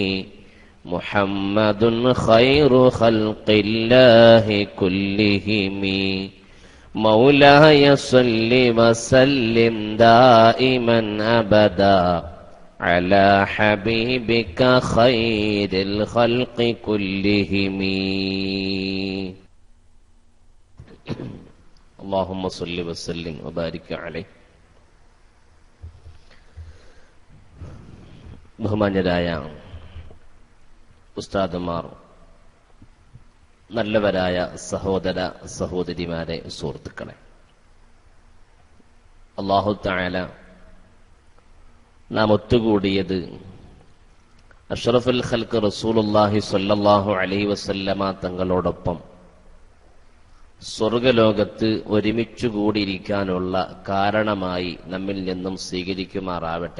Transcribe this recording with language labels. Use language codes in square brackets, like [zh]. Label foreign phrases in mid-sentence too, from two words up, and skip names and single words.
[ar] محمد خير خلق الله كلهم مولاي صل وسلم دائما أبدا على حبيبك خير الخلق كلهم. اللهم صل وسلم وبارك عليه. [ml] ബഹുമാന്യരായ ഉസ്താദുമാർ, നല്ലവരായ സഹോദര സഹോദരിമാരെ, സുഹൃത്തുക്കളെ, [ar] الله تعالى [ml] നാം ഒത്തുകൂടിയത് [ar] أشرف الخلق رسول الله صلى الله عليه وسلم [ml] തങ്ങളോടൊപ്പം സ്വർഗലോകത്ത് ഒരുമിച്ചു കൂടിയിരിക്കാനുള്ള കാരണമായി നമ്മിൽ നിന്നും സ്വീകരിക്കുമാറാവട്ടെ.